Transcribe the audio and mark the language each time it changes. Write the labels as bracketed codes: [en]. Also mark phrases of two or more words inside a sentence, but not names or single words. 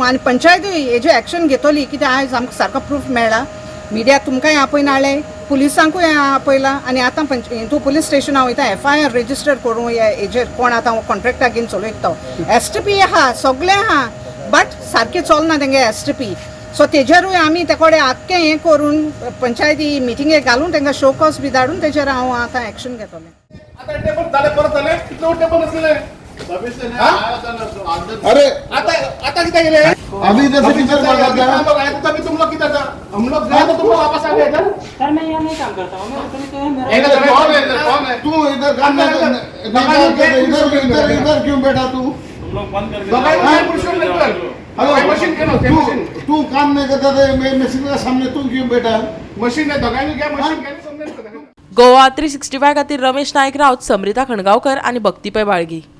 [kok] आनी पंचायतूय हेजे एक्शन घेतली कित्याक आयज आमकां सारको प्रूफ मेळ्ळा मिडिया तुमकांय आपयन हाडले पुलिसांकूय आपयला आनी आतां हितू पुलीस स्टेशना वयता FIR रेजिस्टर करूं हेजेर कोण आतां कॉन्ट्रॅक्टा घेवन चलयता तो STP आहा सगळें आहा बट सारकें चलना तेंगे STP सो तेजेरूय आमी ते कडेन आख्खें हें करून पंचायती मिटिंगेक घालून तांकां [en] show cause [kok] बी धाडून तेजेर हांव आतां एक्शन घेतलें [mr] आता टेबल झाले परत झाले किती टेबल असले अरे आता किती गेले [hi] अभी जैसे टीचर बोल रहा था तभी तुम लोग किधर था हम लोग गए तो तुम लोग वापस आ गए इधर सर मैं यहाँ नहीं काम करता हूँ मैं उतनी तो है मेरा एक जगह कौन है इधर कौन है तू इधर काम इधर इधर इधर क्यों बैठा तू मशीन क्यों तू काम नहीं करता था मशीन के सामने तू क्यों बैठा मशीन है दगाई क्या मशीन क्या समझे [mr] गोवा 365 खातीर रमेश नायक राऊत, समृता खणगावकर आणि भक्तीपय बाळगी.